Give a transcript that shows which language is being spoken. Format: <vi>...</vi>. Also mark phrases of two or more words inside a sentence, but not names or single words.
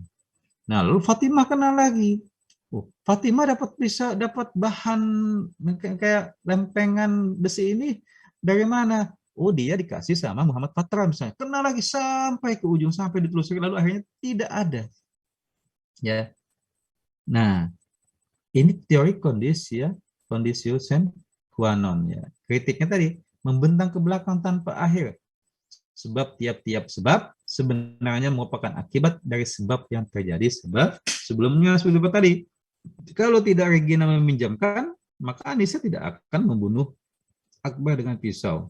<id>Nah, lalu Fatimah kenal lagi. Oh, Fatimah dapat bahan kayak lempengan besi ini dari mana? Oh, dia dikasih sama Muhammad Patra misalnya. Kenal lagi sampai ke ujung, sampai ditelusuri, lalu akhirnya tidak ada. Ya. Nah, ini teori kondisi, ya, kondisi</id> <la>sine qua non,</la> <id>ya. Kritiknya tadi membentang ke belakang tanpa akhir. Sebab tiap-tiap sebab sebenarnya merupakan akibat dari sebab yang terjadi sebelumnya tadi. Kalau tidak Regina meminjamkan, maka Anissa tidak akan membunuh Akbar dengan pisau.</id>